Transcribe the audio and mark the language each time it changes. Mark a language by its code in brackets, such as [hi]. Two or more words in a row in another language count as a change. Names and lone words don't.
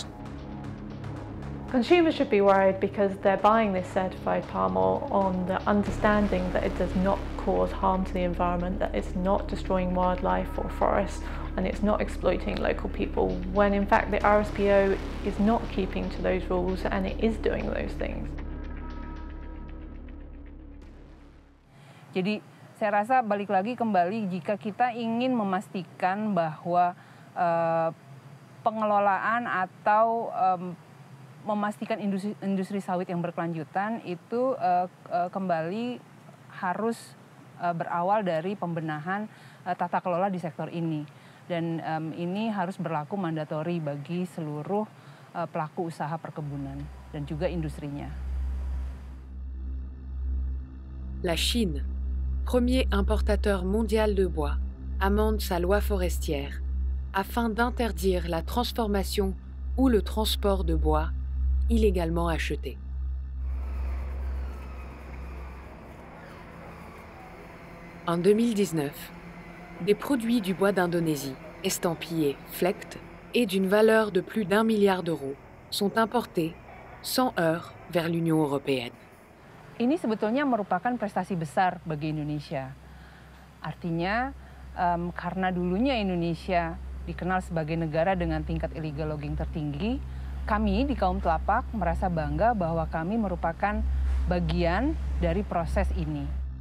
[en] Consumers should be worried because they're buying this certified palm oil on the understanding that it does not cause harm to the environment, that it's not destroying wildlife or forests, and it's not exploiting local people, when in fact the RSPO is not keeping to those rules and it is doing those things. [id] Jadi saya rasa balik lagi kembali jika kita ingin memastikan bahwa pengelolaan atau memastikan industri sawit yang berkelanjutan itu kembali harus berawal dari pembenahan tata kelola di sektor ini, dan ini harus berlaku mandatori bagi seluruh pelaku usaha perkebunan dan juga industrinya. [fr] La Chine, premier importateur mondial de bois, amende sa loi forestière afin d'interdire la transformation ou le transport de bois illégalement acheté. En 2019, des produits du bois d'Indonésie, estampillés FLEGT et d'une valeur de plus d'1 milliard d'euros, sont importés sans heurts vers l'Union européenne. [id] Ini sebetulnya merupakan prestasi besar bagi Indonesia. Artinya, karena dulunya Indonesia dikenal sebagai negara dengan tingkat [en] illegal logging [id] tertinggi, kami di kaum telapak merasa bangga bahwa kami merupakan bagian dari proses ini.